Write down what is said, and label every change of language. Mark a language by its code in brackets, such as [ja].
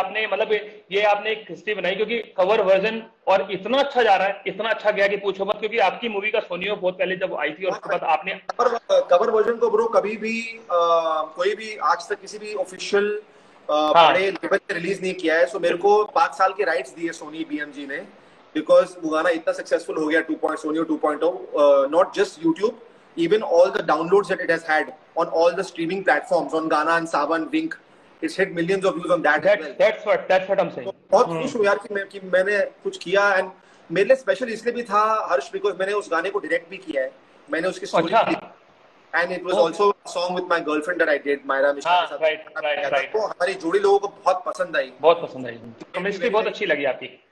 [hi] आपने मतलब ये आपने एक हिस्ट्री बनाई, क्योंकि कवर वर्जन और इतना अच्छा जा रहा है, इतना अच्छा गया कि पूछो मत, क्योंकि आपकी मूवी का सोनियो बहुत पहले जब आई थी और उसके बाद आपने कवर वर्जन को ब्रो कभी भी कोई भी आज तक किसी भी ऑफिशियल बड़े लेवल पे रिलीज नहीं किया है। सो मेरे को 5 साल के राइट्स दिए सोनी BMG ने, बिकॉज वो गाना इतना सक्सेसफुल हो गया, [en] Soniyo 2.0, not just YouTube, even all the downloads that it has had on all the streaming platforms, on Gaana and Saavn, Wink, it's hit millions of views on that as well. That's what I'm saying. [hi] तो बहुत खुश हूँ यार कि मैंने कुछ किया, and मेरे लिए स्पेशल इसलिए भी था हर्ष, बिकॉज मैंने उस गाने को डायरेक्ट भी किया है, मैंने उसकी story [en] and it was also a song with my girlfriend that I did, [hi] Myra Mishra के साथ। राइट। तो हमारी जोड़ी लोगों को बहुत पसंद आई, केमिस्ट्री बहुत अच्छी लगी आपकी।